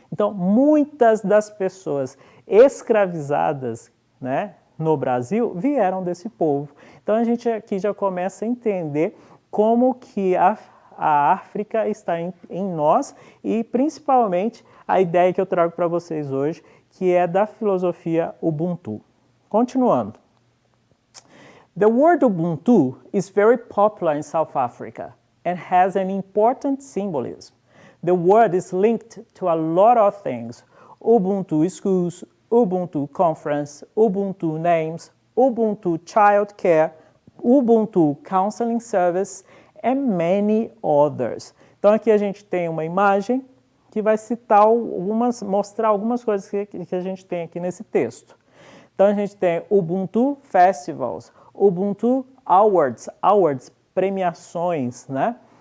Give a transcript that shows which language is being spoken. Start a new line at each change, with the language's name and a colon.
Portuguese: Então, muitas das pessoas escravizadas, né, no Brasil vieram desse povo. Então, a gente aqui já começa a entender como que a África está em nós e, principalmente, a ideia que eu trago para vocês hoje, que é da filosofia Ubuntu. Continuando.
English: The word Ubuntu is very popular in South Africa and has an important symbolism. The word is linked to a lot of things. Ubuntu schools, Ubuntu conference, Ubuntu names, Ubuntu child care, Ubuntu counseling service, and many others.
Portuguese: Então aqui a gente tem uma imagem que vai citar mostrar algumas coisas que a gente tem aqui nesse texto. Então a gente tem Ubuntu Festivals, Ubuntu Awards, premiações, né?